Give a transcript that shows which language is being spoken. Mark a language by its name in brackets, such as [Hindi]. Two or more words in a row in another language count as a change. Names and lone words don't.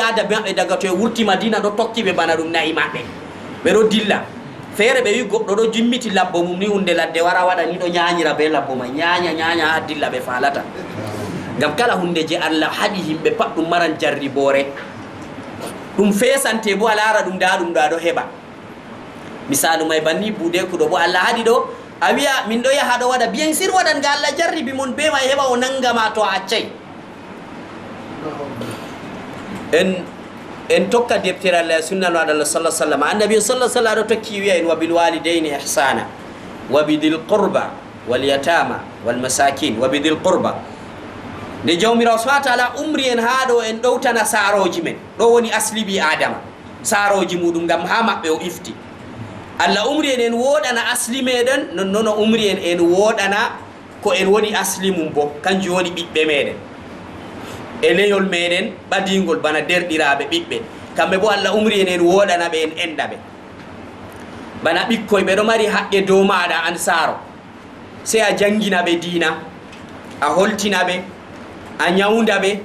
[Fula] yaada maɓɓe daga to e wurti madina ɗo tokki ɓe bana ɗum nayi maɓɓe ɓe ɗo dilla feere ɓe wi goɗɗo ɗo jimmiti labbo mum ni hunde ladde wara waɗa ni ɗo ñañira be labbo may ñaña ha dilla ɓe falata ngam kala hunde je Allah haɗi yimɓe pat ɗum maran jarribore ɗum fesante bo a laara ɗum da ɗum ɗo aɗo heɓa misalu may banni buude kuɗo bo Allah haɗi ɗo a wiya min ɗo yaha ɗo waɗa [French] bien sir [Fula] waɗan ga Allah jarribi mon be may heɓa o nangama to a accay en tokka deftere Allah sunna no Allah [Arabic] صلى الله عليه وسلم [Fula] annabi [Arabic] صلى الله عليه وسلم [Fula] tokki wiya en [Arabic] وبالوالدين إحسانا وبذي القربى واليتامى والمساكين وبذي القربى [Fula] nde jawmirawo [Arabic] سبحانه وتعالى [Fula] umri en ha ɗo en ɗowtana saroji men ɗo woni asli bi adama saroji muɗum ngam ha maɓɓe o ifti Allah umri en woɗana asli meɗen nonnoon o umri en woɗana ko en woni asli mum bo kanjum woni ɓiɓɓe meɗen e leyol meɗen ɓadigol bana derɗiraɓe ɓiɓɓe kamɓe bo Allah umri en woɗana ɓe en enɗa ɓe bana ɓikkoy ɓe ɗo mari haqqe dow maɗa an saaro sey a jangina ɓe diina a holtina ɓe a ñawda ɓe